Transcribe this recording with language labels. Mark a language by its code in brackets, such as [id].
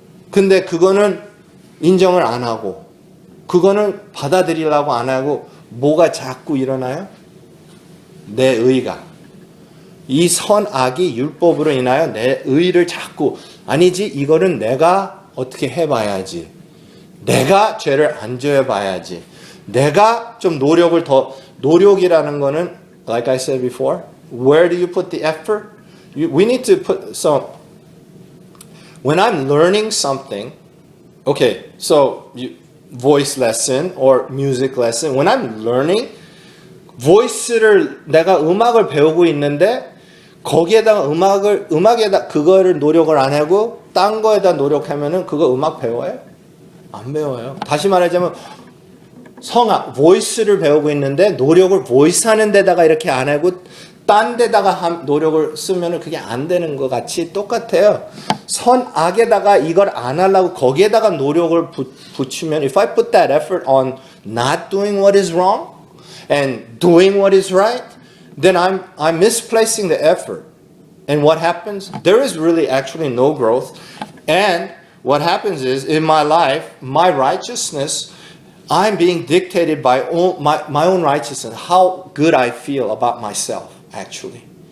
[ko] 근데 그거는 인정을 안 하고 그거는 받아들이려고 안 하고 뭐가 자꾸 일어나요? 내 의가. 이 선악이 율법으로 인하여 내 의를 자꾸 아니지 이거는 내가 어떻게 해봐야지. 내가 죄를 안 지어봐야지. 내가 좀 노력을 더 노력이라는 거는 [en] like I said before, where do you put the effort? We need to put some. When I'm learning something, okay, so voice lesson or music lesson. When I'm learning, [ko] voice를 내가 음악을 배우고 있는데 거기에다가 음악에다 그거를 노력을 안 하고 딴 거에다 노력하면은 그거 음악 배워요? 안 배워요. 다시 말하자면 성악, voice를 배우고 있는데 노력을 voice 하는 데다가 이렇게 안 하고 딴 데다가 노력을 쓰면은 그게 안 되는 것 같이 똑같아요. 선악에다가 이걸 안 하려고 거기에다가 노력을 붙이면 [en] if I put that effort on not doing what is wrong and doing what is right, then I'm misplacing the effort. And what happens? There is really actually no growth. And what happens is in my life, my righteousness, I'm being dictated by my own righteousness, how good I feel about myself, actually.